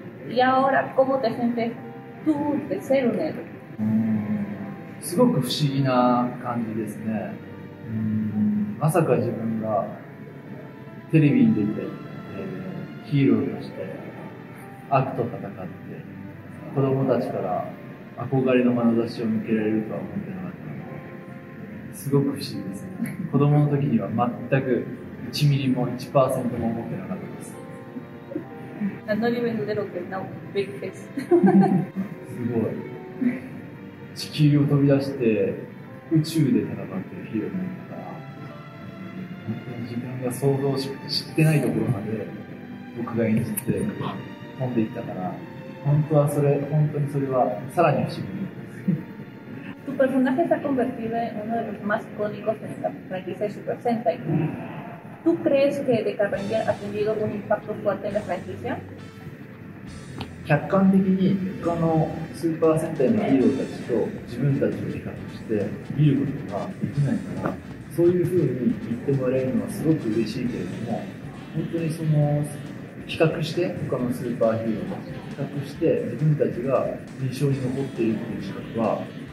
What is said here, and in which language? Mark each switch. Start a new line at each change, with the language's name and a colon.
Spanish: Y ahora, ¿cómo te sientes tú de ser un héroe?
Japanese: すごく不思議な感じですね。まさか自分がテレビに出て、ヒーローとして悪と戦って子供たちから憧れの眼差しを向けられるとは思ってなかったので、すごく不思議ですね。子供の時には全く1ミリも 1% も思ってなかったです。
English: No even little kid, no big face.
Japanese: すごい。地球を飛び出して宇宙で戦ってるヒーローなんだから、本当に自分が想像知ってないところまで僕が演じて飛んでいったから、本当にそれはさらに不思議です。
Spanish: Tu personaje se ha convertido en uno de los más icónicos en la franquicia de Super Sentai. ¿Tú crees que Deca Ranger ha tenido un impacto fuerte en la franquicia?
Japanese: 客観的に他のスーパー戦隊のヒーローたちと自分たちを比較して見ることができないから、そういう風に言ってもらえるのはすごく嬉しいけれども、本当にその比較して他のスーパーヒーローたちと比較して自分たちが印象に残っているという資格は、